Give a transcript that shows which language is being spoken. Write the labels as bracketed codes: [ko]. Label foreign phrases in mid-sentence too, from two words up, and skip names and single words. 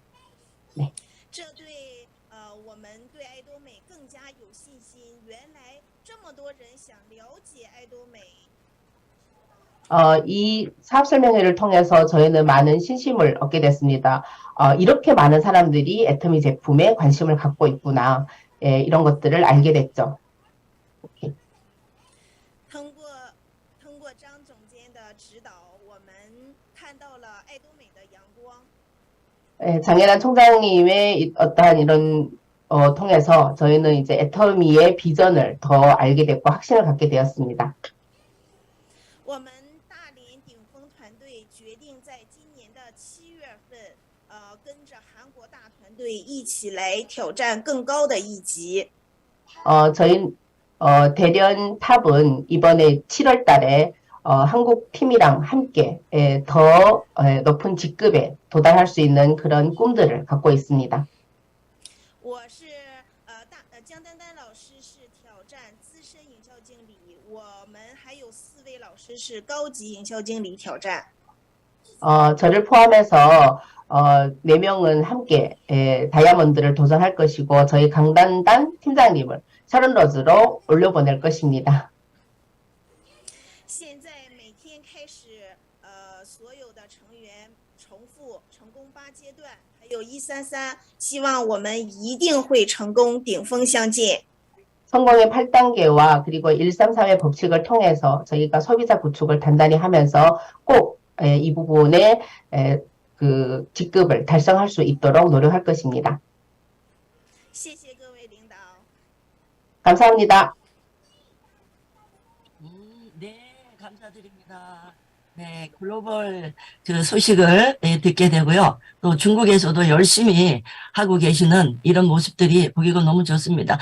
[zh] 这对我们对爱多美更加有信心。原来这么多人想了解爱多美。 [ko] 이 사업 설명회를 통해서 저희는 많은 신심을 얻게 됐습니다. 이렇게 많은 사람들이 애터미 제품에 관심을 갖고 있구나. 예, 이런 것들을 알게 됐죠. [zh] 通过张总监的指导，我们看到了爱多美的阳光。 [ko] 예, 장혜란 총장님의 어떠한 이런 통해서 저희는 이제 애터미의 비전을 더 알게 됐고 확신을 갖게 되었습니다. [zh] 我们大连顶峰团队决定在今年的7月份，跟着韩国大团队一起来挑战更高的一级。 [ko] 저희 대련 탑은 이번에 7월 달에 한국 팀이랑 함께 더 높은 직급에 도달할 수 있는 그런 꿈들을 갖고 있습니다. [zh] 我是江丹丹老师是挑战资深营销经理，我们还有4位老师是高级营销经理挑战。 [ko] 저를 포함해서 4명은 함께 다이아몬드를 도전할 것이고 저희 강단단 팀장님을 샤론러즈로 올려보낼 것입니다. [zh] 现在每天开始，所有的成员重复成功8阶段，还有133，希望我们一定会成功，顶峰相见。 [ko] 성공의 8단계와 그리고 133의 법칙을 통해서 저희가 소비자 구축을 단단히 하면서 꼭 이 부분에 그 직급을 달성할 수 있도록 노력할 것입니다. [zh] 谢谢各位领导。 [ko] 감사합니다. 네, 감사드립니다. 네, 글로벌 그 소식을 듣게 되고요. 또 중국에서도 열심히 하고 계시는 이런 모습들이 보기가 너무 좋습니다.